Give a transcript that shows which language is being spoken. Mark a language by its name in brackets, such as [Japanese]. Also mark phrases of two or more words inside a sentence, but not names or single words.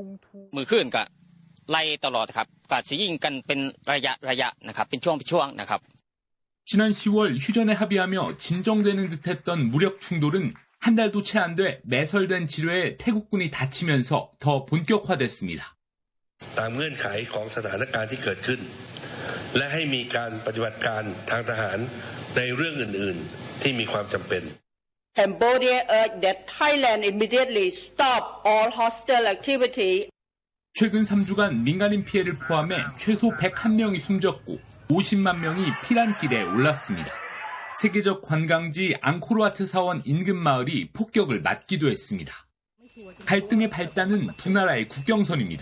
[Korean] 지난 10월 휴전에 합의하며 진정되는 듯했던 무력 충돌은 한 달도 채 안 돼 매설된 지뢰에 태국군이 다치면서 더 본격화됐습니다. [Thai] ตามเงื่อนไขของสถานการณ์ที่เกิดขึ้นและให้มีการปฏิบัติการทางทหารในเรื่องอื่นๆที่มีความจำเป็น [English] Cambodia urged that Thailand immediately stop all hostile activity. [Korean] 최근 3주간 민간인 피해를 포함해 최소 101명이 숨졌고 50만 명이 피난길에 올랐습니다. 세계적 관광지 앙코르와트 사원 인근 마을이 폭격을 맞기도 했습니다. 갈등의 발단은 두 나라의 국경선입니다.